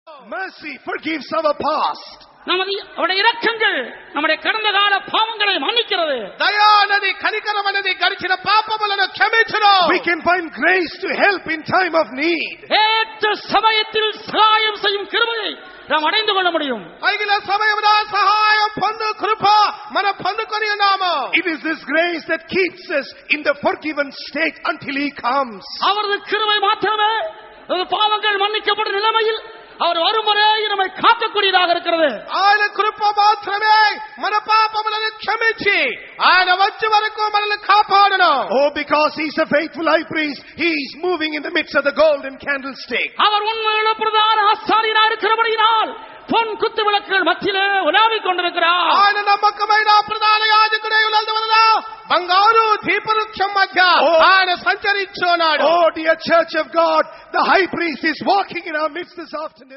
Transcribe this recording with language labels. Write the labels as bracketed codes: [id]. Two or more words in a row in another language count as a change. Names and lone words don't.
[en] Mercy forgives our past. [ta] அவருடைய இரக்கங்கள் நம்முடைய கடந்த கால பாவங்களை மன்னிக்கிறது. [te] దయా అనేది కనికరం అనేది గడిచిన పాపములను క్షమించును. [en] We can find grace to help in time of need. [ta] ஏற்ற சமயத்தில் சகாயம் செய்யும் கிருபையை நாம் அடைந்து கொள்ள முடியும். [te] తగిన సమయమున సహాయం పొందు కృప మనం పొందుకొని ఉన్నాము. [en] It is this grace that keeps us in the forgiven state until he comes. [ta] அவரது கிருபை மாத்திரமே பாவங்கள் மன்னிக்கப்பட்ட நிலைமையில் அவர் வருமுறை நம்மை காக்கக்கூடியதாக இருக்கிறது. [te] ఆయన కృప మాత్రమే మన పాపములను క్షమించి ఆయన వచ్చే వరకు మనల్ని కాపాడును. [en] Oh, because he's a faithful high priest, he's moving in the midst of the golden candlestick. [ta] அவர் உண்மையுள்ள பிரதான ஆசாரியனாக இருக்கிறபடியால் பொன் குத்து விளக்குகள் மத்தியிலே உலாவிக் கொண்டிருக்கிறார். [te] ఆయన నమ్మకమైన ప్రధాన యాజకుడై ఉన్నందువలన బంగారు దీపవృక్షం మధ్య ఆయన సంచరించున్నాడు. [en] Oh, dear church of God, the high priest is walking in our midst this afternoon.